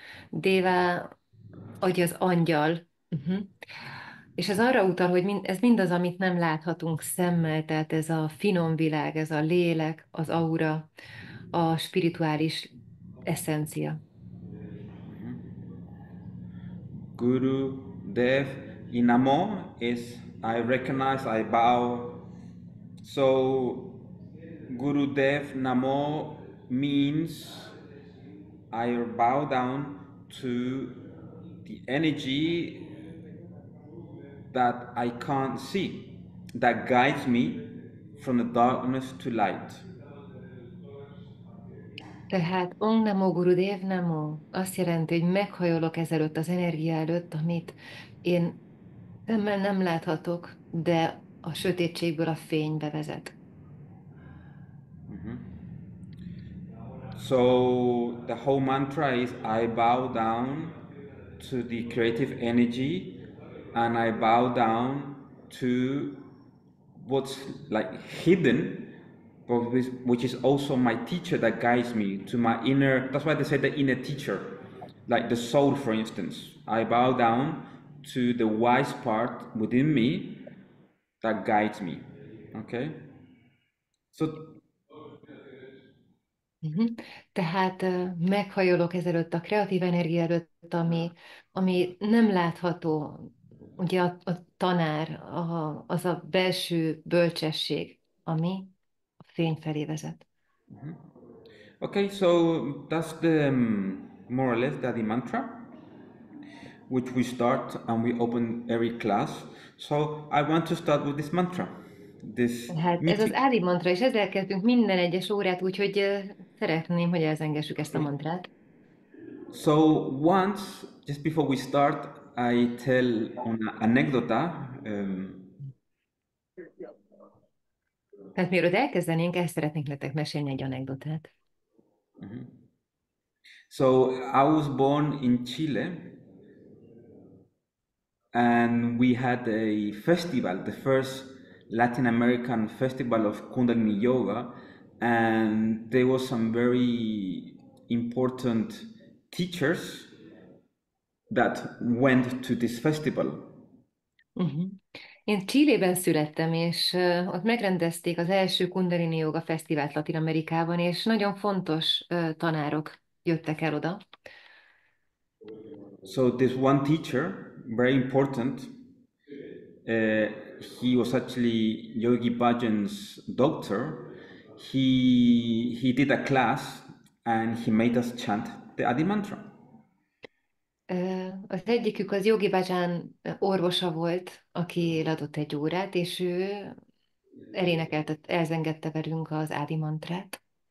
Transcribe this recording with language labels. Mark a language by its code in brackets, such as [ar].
[hu] Deva adja az angyal. És ez arra utal, hogy ez mindaz, amit nem láthatunk szemmel, tehát ez a finom világ, ez a lélek, az aura, a spirituális essencia. [en] Guru, Dev, Inamo is I recognize, I bow. So Guru Dev Namo means I bow down to the energy that I can't see, that guides me from the darkness to light. [hu] Tehát Om Namo Gurudev Namo azt jelenti, hogy meghajolok ezelőtt az energia előtt, amit én szemmel nem láthatok, de a sötétségből a fénybe vezet. [en] So the whole mantra is I bow down to the creative energy and I bow down to what's like hidden, but which is also my teacher that guides me to my inner. That's why they say the inner teacher, like the soul, for instance. I bow down to the wise part within me that guides me. Okay, so [hu] Tehát meghajolok ezelőtt a kreatív energia előtt, ami nem látható, ugye a tanár, az a belső bölcsesség, ami a fény felé vezet. [en] okay, so that's the more or less the mantra. which we start and we open every class. So I want to start with this mantra, this [hu] Hát ez az [en] meeting. [hu] ádi mantra, és ezzel kezdünk minden egyes órát, úgyhogy szeretném, hogy elzengessük ezt a [en] Okay. [hu] mantrát. [en] So once, just before we start, I tell an anecdota. [hu] Tehát mielőtt elkezdenénk, el szeretnék nektek mesélni egy anekdotát. [en] So I was born in Chile, and we had a festival, the first Latin American festival of Kundalini yoga, and there was some very important teachers that went to this festival. Uh-huh. [hu] Én Chilében születtem, és ott megrendezték az első Kundalini Yoga Fesztivált Latin Amerikában, és nagyon fontos tanárok jöttek el oda. [en] So this one teacher, very important, uh, he was actually Yogi Bhajan's doctor. He did a class and he made us chant the Adi mantra. [hu] Az egyikük az Yogi Bhajan orvosa volt, aki adott egy órát, és ő elénekelte, elzengette velünk az ádi mantrát.